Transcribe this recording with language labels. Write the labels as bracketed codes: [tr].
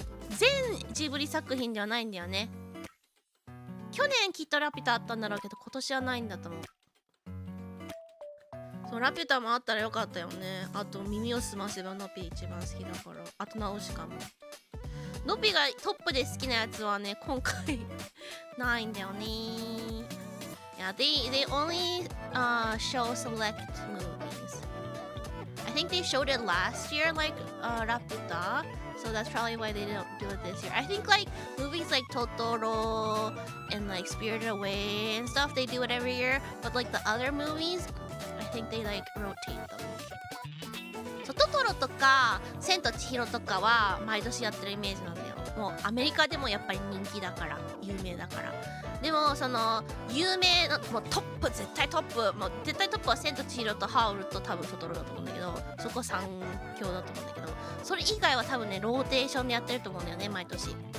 [ja] 全ジブリ作品ではないんだよね。去年きっとラピュタあったんだろうけど今年はないんだと思う。そう、ラピュタもあったらよかったよね。あと耳をすませばノピ一番好きだから。あとナウシカも。ノピがトップで好きなやつはね今回ないんだよね。 [en] Yeah, they only show select movies. I think they showed it last year, like Raputa. So that's probably why they don't do it this year. I think like movies like Totoro and like Spirited Away and stuff, they do it every year. But like the other movies, I think they like rotate them. [ja] そう、トトロとか千と千尋とかは毎年やってるイメージなんだよ。もうアメリカでもやっぱり人気だから有名だから。でもその有名なもうトップ、絶対トップ、もう絶対トップは千と千尋とハウルと多分トトロだと思うんだけど、そこ3強だと思うんだけど、それ以外は多分ねローテーションでやってると思うんだよね、毎年。